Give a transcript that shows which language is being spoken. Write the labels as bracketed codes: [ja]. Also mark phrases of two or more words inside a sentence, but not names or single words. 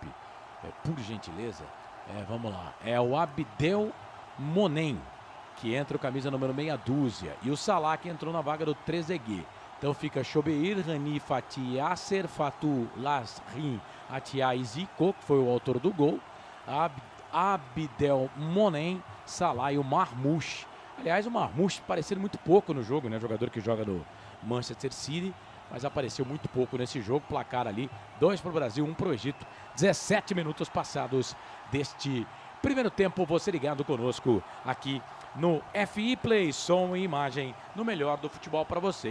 [pt] Por gentileza. Vamos lá. É o Abdel Monem, que entra o camisa número meia dúzia. E o Salah que entrou na vaga do Trezeguet. Então fica Chobeir, Rani, Fatih Yasser, Fatou Lasrin, Atia e Zico, que foi o autor do gol. Abdel Monem, Salah e o Marmouche. Aliás, o Marmouche parecendo muito pouco no jogo, né? Jogador que joga no Manchester City, mas apareceu muito pouco nesse jogo. Placar ali, 2 para o Brasil, 1 para o Egito. 17 minutos passados deste primeiro tempo. Você ligado conosco aqui no FI Play, som e imagem no melhor do futebol para você.